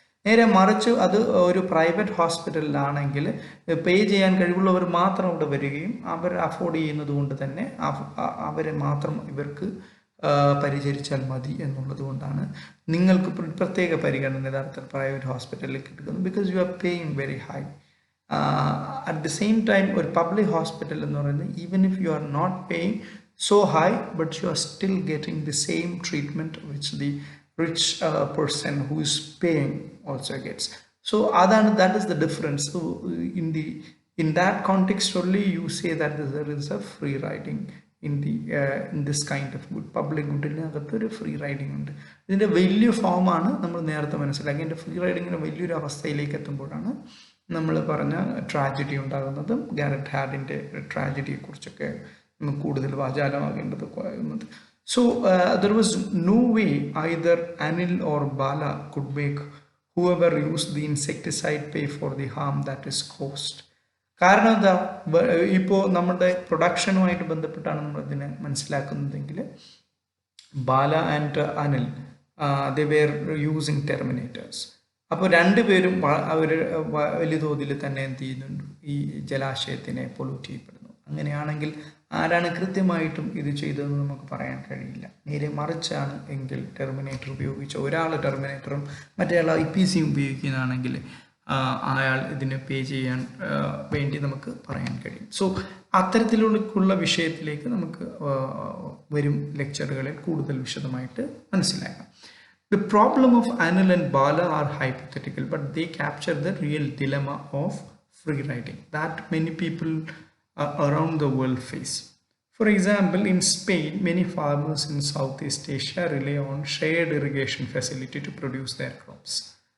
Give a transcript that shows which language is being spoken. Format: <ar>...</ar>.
<ml>നേരെ മറിച്ച് അത് ഒരു പ്രൈവറ്റ് ഹോസ്പിറ്റലിലാണെങ്കിൽ പേ ചെയ്യാൻ കഴിവുള്ളവർ മാത്രം അവിടെ വരികയും അവർ അഫോർഡ് ചെയ്യുന്നത് കൊണ്ട് തന്നെ അവരെ മാത്രം ഇവർക്ക് പരിചരിച്ചാൽ മതി എന്നുള്ളത് കൊണ്ടാണ് നിങ്ങൾക്ക് പ്രത്യേക പരിഗണന യഥാർത്ഥത്തിൽ പ്രൈവറ്റ് ഹോസ്പിറ്റലിൽ കിട്ടുന്നത്.</ml> <en>Because you are paying very high. At the same time,</en> <ml>ഒരു പബ്ലിക് ഹോസ്പിറ്റൽ എന്ന് പറയുന്നത്</ml> <en>Even if you are not paying so high, but you are still getting the same treatment which the rich person who is paying also gets. So that is the difference. So in that context only you say that there is a free riding in this kind of good public goodന്</en> <ml>അകത്തൊരു free riding ഉണ്ട്. ഇതിൻ്റെ വലിയ ഫോമാണ് നമ്മൾ നേരത്തെ മനസ്സിലാക്കി. ഇതിൻ്റെ free റൈഡിങ്ങിൻ്റെ വലിയൊരു അവസ്ഥയിലേക്ക് എത്തുമ്പോഴാണ് നമ്മൾ പറഞ്ഞ ട്രാജഡി ഉണ്ടാകുന്നതും ഗാരറ്റ് ഹാർഡിൻ്റെ ട്രാജഡിയെക്കുറിച്ചൊക്കെ കൂടുതൽ വാചാലമാകേണ്ടത്.</ml> <en>So there was no way either Anil or Bala could make whoever used the insecticide pay for the harm that is caused.</en> <ml>കാരണം എന്താ, ഇപ്പോൾ നമ്മുടെ പ്രൊഡക്ഷനുമായിട്ട് ബന്ധപ്പെട്ടാണ് നമ്മൾ ഇതിനെ മനസ്സിലാക്കുന്നതെങ്കിൽ ബാല and Anil</ml> <en>they were using terminators.</en> <ml>അപ്പോൾ രണ്ടുപേരും അവർ വലിയ തോതിൽ തന്നെ എന്ത് ചെയ്യുന്നുണ്ട്, ഈ ജലാശയത്തിനെ പൊല്യൂട്ട് ചെയ്യപ്പെടുന്നു. അങ്ങനെയാണെങ്കിൽ ആരാണ് കൃത്യമായിട്ടും ഇത് ചെയ്തതെന്ന് നമുക്ക് പറയാൻ കഴിയില്ല. നേരെ മറിച്ചാണ് എങ്കിൽ ടെർമിനേറ്റർ ഉപയോഗിച്ച ഒരാൾ ടെർമിനേറ്ററും മറ്റേയാൾ IPC ഉപയോഗിക്കുന്നതാണെങ്കിൽ അയാൾ ഇതിന് പേ ചെയ്യാൻ വേണ്ടി നമുക്ക് പറയാൻ കഴിയും. സോ അത്തരത്തിലുള്ള വിഷയത്തിലേക്ക് നമുക്ക് വരും ലെക്ചറുകളിൽ കൂടുതൽ വിശദമായിട്ട് മനസ്സിലാക്കാം.</ml> <en>The problem of Anil and Bala are hypothetical, but they capture the real dilemma of free riding that many people around the world face. For example, in Spain, many farmers in Southeast Asia rely on shared irrigation facility to produce their crops.</en>